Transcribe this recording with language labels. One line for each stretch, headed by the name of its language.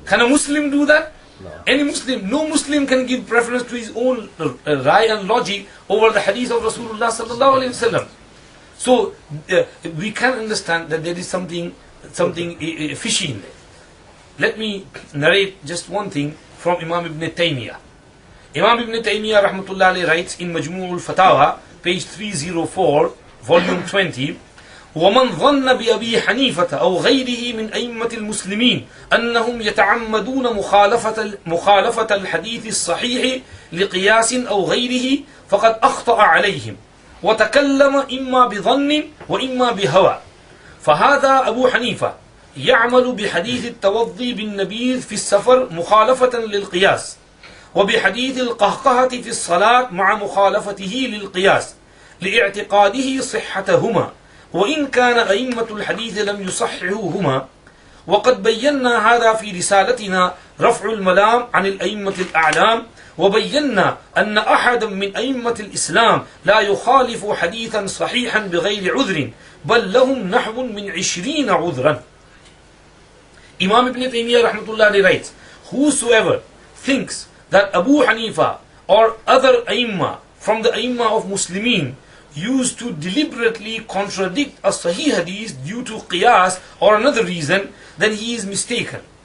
English: Can a Muslim do that? No. Any Muslim, no Muslim can give preference to his own rai and logic over the hadith of Rasulullah sallallahu alaihi wasallam. So we can understand that there is something fishy in there. Let me narrate just one thing from Imam Ibn Taymiyyah. Imam Ibn Taymiyyah rahmatullah alayhi writes in Majmu' al-Fatawa, page 304, volume 20,
Arabic: ومن ظن بأبي حنيفة أو غيره من أئمة المسلمين أنهم يتعمدون مخالفة الحديث الصحيح لقياس أو غيره فقد أخطأ عليهم وتكلم إما بظن وإما بهوى. فهذا أبو حنيفة يعمل بحديث التوضي بالنبيذ في السفر مخالفة للقياس، وبحديث القهقهة في الصلاة مع مخالفته للقياس لاعتقاده صحتهما، وإن كان أئمة الحديث لم يصححوهما. وقد بينا هذا في رسالتنا رفع الملام عن الأئمة الأعلام، وبينا أن أحدا من أئمة الإسلام لا يخالف حديثا صحيحا بغير عذر بل لهم نحو من 20 عذرا.
English: Imam Ibn Taymiyyah rahmatullah writes, whosoever thinks that Abu Hanifa or other Aimma from the Aimma of Muslimin used to deliberately contradict a Sahih Hadith due to qiyas or another reason, then he is mistaken.